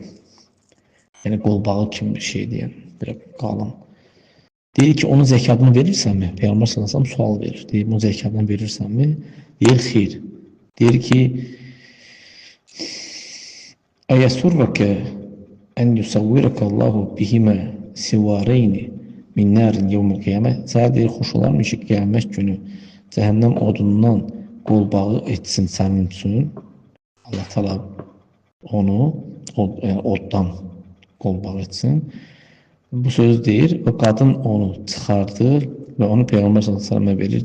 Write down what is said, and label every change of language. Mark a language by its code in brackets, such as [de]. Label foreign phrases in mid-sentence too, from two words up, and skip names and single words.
[az] Yəni qolbağı kimi bir şeydir, yəni belə qalın. Deyir ki, onun zəkatını verirsənmi? Peyğəmbər [ar] صلى الله عليه وسلم [az] sual verir. Deyir, bunun zəkatını verirsənmi? Deyir, xeyr. Deyir ki, [ar] "أيسرك أن يسورك الله بهما سوارين من نار يوم القيامة." [az] Sənə deyir, xoş olarmı ki, qiyamət günü cəhənnəm odundan qolbağı etsin sənin üçün. Allah Teala onu oddan qolbağı etsin. Bu söz deyir və qadın onu çıxardır və onu Peyğəmbər [ar] صلى الله عليه وسلم [az] verir.